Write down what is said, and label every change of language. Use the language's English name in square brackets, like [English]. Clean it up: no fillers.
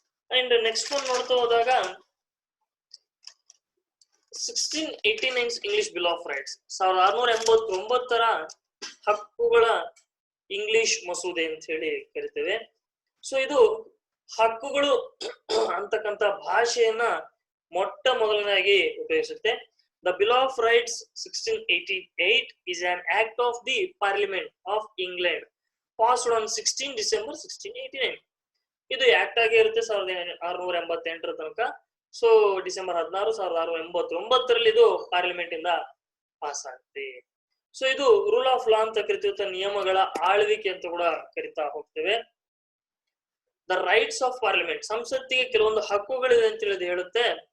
[Kannada] And next ಒಂದು ನೋಡ್ತಾ ಹೋದಾಗ 1689 ಇಂಗ್ಲಿಷ್ ಬಿಲ್ ಆಫ್ ರೈಟ್ಸ್, 1689ರ ಹಕ್ಕುಗಳ ಇಂಗ್ಲಿಷ್ ಮಸೂದೆ ಅಂತ ಹೇಳಿ ಕರಿತೇವೆ. ಸೊ ಇದು ಹಕ್ಕುಗಳು ಅಂತಕ್ಕಂಥ ಭಾಷೆಯನ್ನ ಮೊಟ್ಟ ಮೊದಲನಾಗಿ ಉಪಯೋಗಿಸುತ್ತೆ. [English] The Bill of Rights 1688 is an act of the Parliament of England passed on 16 December 1689. [Kannada] ಇದು ಆಕ್ಟ್ ಆಗಿ ಇರುತ್ತೆ 1688 ತನಕ. ಸೊ ಡಿಸೆಂಬರ್ 16, 1689ರಲ್ಲಿ ಇದು ಪಾರ್ಲಿಮೆಂಟ್ ಇಂದ ಪಾಸ್ ಆಗುತ್ತೆ. ಸೊ ಇದು ರೂಲ್ ಆಫ್ ಲಾ ಅಂತ ಕರಿತೀವಿ, ನಿಯಮಗಳ ಆಳ್ವಿಕೆ ಅಂತ ಕೂಡ ಕರಿತಾ ಹೋಗ್ತೇವೆ. ದ ರೈಟ್ಸ್ ಆಫ್ ಪಾರ್ಲಿಮೆಂಟ್, ಸಂಸತ್ತಿಗೆ ಕೆಲವೊಂದು ಹಕ್ಕುಗಳಿದೆ ಅಂತ ಹೇಳಿ ಹೇಳುತ್ತೆ.